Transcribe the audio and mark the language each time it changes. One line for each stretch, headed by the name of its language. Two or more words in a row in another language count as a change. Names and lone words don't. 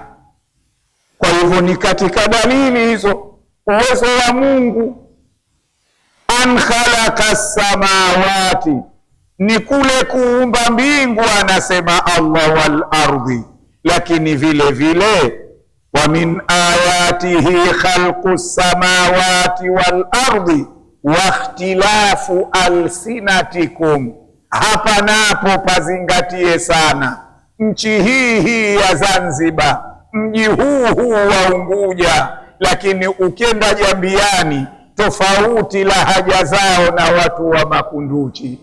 Swahili: Kwa hivyo ni katika dalili hizo uwezo wa Mungu.
Arabic: أن خلق السماوات,
Swahili: ni kule kuumba mbingu, anasema Allah,
Arabic: والأرض.
Swahili: Lakini vile vile
Arabic: ومن آياته خلق السماوات والأرض واختلاف ألسنتكم.
Swahili: Hapa napo pazingatie sana. Nchi hii ya Zanzibar, mji huu wa Unguja, lakini ukienda Jambiani tofauti lahaja zao na watu wa Makunduchi.